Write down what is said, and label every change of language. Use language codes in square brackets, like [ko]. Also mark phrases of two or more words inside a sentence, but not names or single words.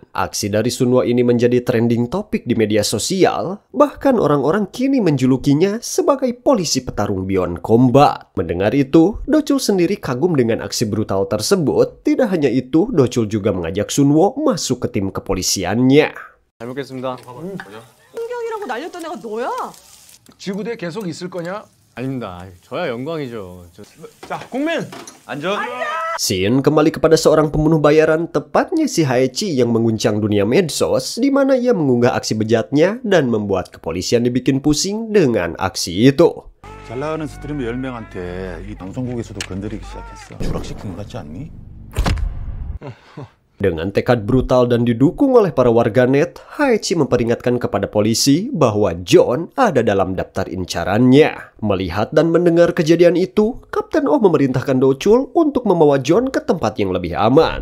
[id] Aksi dari Sun-woo ini menjadi trending topik di media sosial, bahkan orang-orang kini menjulukinya sebagai polisi petarung beyond combat. Mendengar itu, Do Chul sendiri kagum dengan aksi brutal tersebut. Tidak hanya itu, Do Chul juga mengajak Sun-woo masuk ke tim kepolisiannya. [ko] 잘 먹겠습니다. 풍경이라고 날렸던 애가 너야? 지구대에 계속 있을 거냐? 아닙니다. 저야 영광이죠. 자, 국민 안전. [id] Scene kembali kepada seorang pembunuh bayaran, tepatnya si Haechi yang mengguncang dunia medsos, di mana ia mengunggah aksi bejatnya dan membuat kepolisian dibikin pusing dengan aksi itu. [ko] 잘 나가는 스트리머 10명한테 이 방송국에서도 건드리기 시작했어. 추락시킨 것 같지 않니? [id] Dengan tekad brutal dan didukung oleh para warganet, Haechi memperingatkan kepada polisi bahwa John ada dalam daftar incarannya. Melihat dan mendengar kejadian itu, Kapten Oh memerintahkan Do Chul untuk membawa John ke tempat yang lebih aman.